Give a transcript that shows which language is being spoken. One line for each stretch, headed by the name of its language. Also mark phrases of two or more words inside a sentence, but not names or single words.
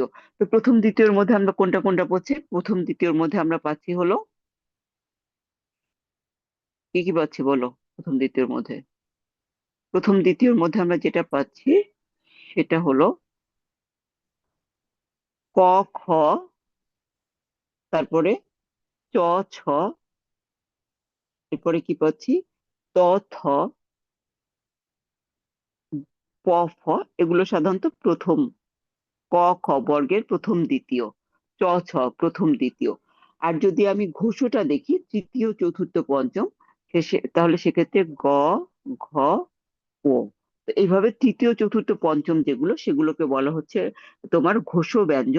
Bangla: তো প্রথম দ্বিতীয়ের মধ্যে আমরা কোনটা কোনটা পাচ্ছি? প্রথম দ্বিতীয়ের মধ্যে আমরা পাচ্ছি হলো, কি কি পাচ্ছি বলো? প্রথম দ্বিতীয়ের মধ্যে, প্রথম দ্বিতীয়ের মধ্যে আমরা যেটা পাচ্ছি সেটা হলো ক, খ, তারপরে চ, ছ, এরপরে কি পাচ্ছি? ত, থ, প, ফ। এগুলো সাধারণত প্রথম, ক, খ বর্গের প্রথম দ্বিতীয়, চ, ছ প্রথম দ্বিতীয়। আর যদি আমি ঘোষটা দেখি তৃতীয়, চতুর্থ, পঞ্চম, তাহলে সেক্ষেত্রে গ, ঘ, ও। তো এইভাবে তৃতীয়, চতুর্থ, পঞ্চম যেগুলো, সেগুলোকে বলা হচ্ছে তোমার ঘোষ ব্যঞ্জন।